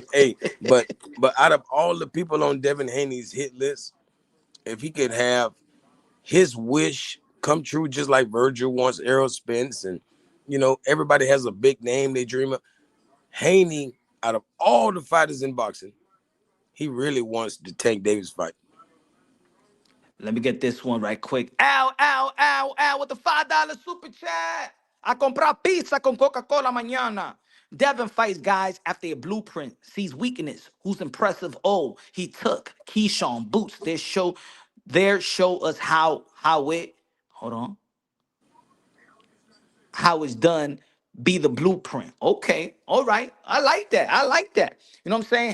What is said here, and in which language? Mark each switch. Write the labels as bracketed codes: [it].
[en] Hey, but out of all the people on Devin Haney's hit list, if he could have his wish come true, just like Virgil wants Errol Spence, and everybody has a big name they dream of. Haney, out of all the fighters in boxing, he really wants the Tank Davis fight. Let me get this one right quick. Ow, ow, ow, ow, with the $5 super chat. [es] A comprar pizza con Coca-Cola mañana. [en] Devin fights guys after a blueprint, sees weakness. Who's impressive? Oh, he took Keyshawn boots. Show us how it, hold on, how it's done, be the blueprint. Okay, all right. I like that. I like that. You know what I'm saying?